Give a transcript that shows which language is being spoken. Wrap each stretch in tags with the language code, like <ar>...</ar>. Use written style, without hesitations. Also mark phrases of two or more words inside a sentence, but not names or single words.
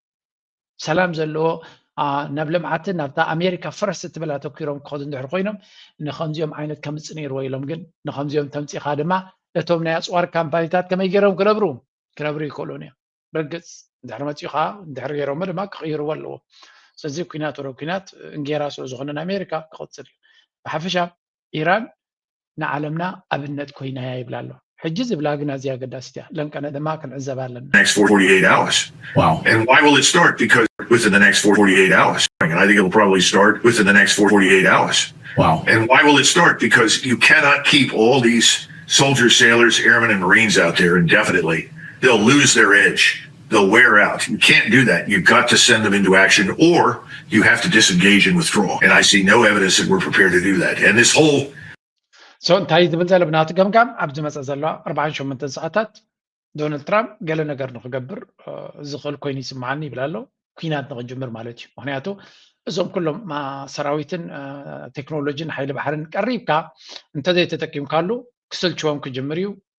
<ti>ሰላም ዘለዎ ናብ ልምዓትን ናብታ ኣሜሪካ ፈረስ እትብል ኣተኪሮም ክኸዱ እንድሕር ኮይኖም ንከምዚኦም ዓይነት ከምፅእ ነይርዎ ኢሎም ግን ንከምዚኦም ተምፂኻ ድማ እቶም ናይ ኣፅዋር ካምፓኒታት ከመይ ገይሮም ክነብሩ ይክእሉን እዮም ብርግፅ እንድሕር መፂኻ እንድሕር ገይሮሞ ድማ ክቕይርዎ ኣለዎ ስለዚ ኩናት ወደ ኩናት እንጌራ ስለ ዝኾነ ንኣሜሪካ ክቕፅል እዩ ብሓፈሻ ኢራን ንዓለምና ኣብነት ኮይና እያ ይብላ ኣሎ ሕጂ ዝብላ ግን ኣዝያ ኣገዳሲት እያ ለንቀነ ድማ ክንዕዘብ ኣለና</ti> <en>Next 48 hours. Wow. And why will it start? Because within the next 48 hours. And I think it'll probably start within the next 48 hours. Wow. And why will it start? Because you cannot keep all these soldiers, sailors, airmen, and Marines out there indefinitely. They'll lose their edge. They'll wear out. You can't do that. You've got to send them into action, or you have to disengage and withdraw. And I see no evidence that we're prepared to do that. And this whole</en> <ti>So እንታይ ዝብል ዘሎ ብናቱ ገምጋም ኣብዚ መፅእ ዘለዋ 48 ሰዓታት ዶናልድ ትራምፕ ገለ ነገር ንክገብር ዝኽእል ኮይኑ ይስማዓኒ ይብል ኣሎ ኩናት ንክጅምር ማለት እዩ ምክንያቱ እዞም ኩሎም ሰራዊትን ቴክኖሎጂን ሓይሊ ባሕርን ቀሪብካ እንተዘይተጠቂምካሉ ክስልችዎም ክጅምር እዩ</ti>